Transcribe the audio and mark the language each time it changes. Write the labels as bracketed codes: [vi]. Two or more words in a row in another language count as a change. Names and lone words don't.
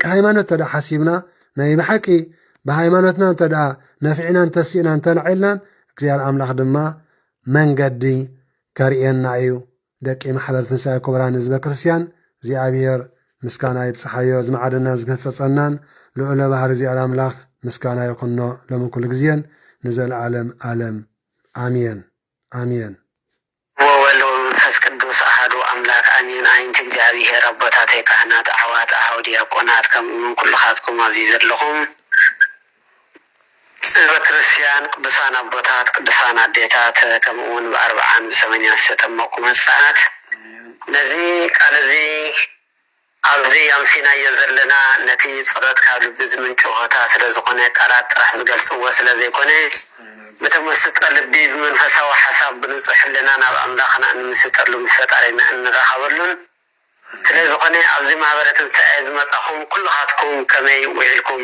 [ti] ሃይማኖት ተዳ ሓሲብና ናይ ብሓቂ ብሃይማኖትና እንተዳ ነፊዕና እንተሲእና እንተላዒልናን እግዚኣብሔር ኣምላኽ ድማ መንገዲ ከርእየና እዩ። ደቂ ማሕበር ትንሳኤ ክቡራን ህዝበ ክርስቲያን እግዚኣብሔር ምስጋና ይብፅሓዮ። ዝመዓደናን ዝገሰጸናን ልዑለ ባህሪ እግዚኣብሔር ኣምላኽ ምስጋና ይኹኖ ሎሚ ኩሉ ግዜን ንዘለዓለም ዓለም አሜን አሜን። [gez] ወወልድ ወመንፈስ ቅዱስ አሐዱ አምላክ አሜን። [ti] አይንት እግዚአብሔር አቦታት ካህናት አሕዋት አኀው ዲያቆናት ከምኡውን ኩልኻትኩም ኣብዚ ዘለኹም በክርስቲያን ቅዱሳን አቦታት ቅዱሳን አዴታት ከምኡውን በ40 በ80 ዝተጠመቁ ህፃናት ነዚ ቃል እዚ ኣብዚ ኣምሲና ዘለና ነቲ ጸሎት ካብ ልቢ ዝምንጩ ሆታ ስለ ዝኾነ ቃላት ጥራሕ ዝገልጽዎ ስለ ዘይኮነ በተመስጠ ልቢ ብመንፈሳዊ ሓሳብ ብንጹሕ ህሊና ናብ ኣምላኽና እንምስጠሉ ምስ ፈጣሪና እንራኸበሉን ስለ ዝኾነ ኣብዚ ማህበረ ትንሣኤ ዝመጻኹም ኩልኻትኩም ከመይ ውዒልኩም?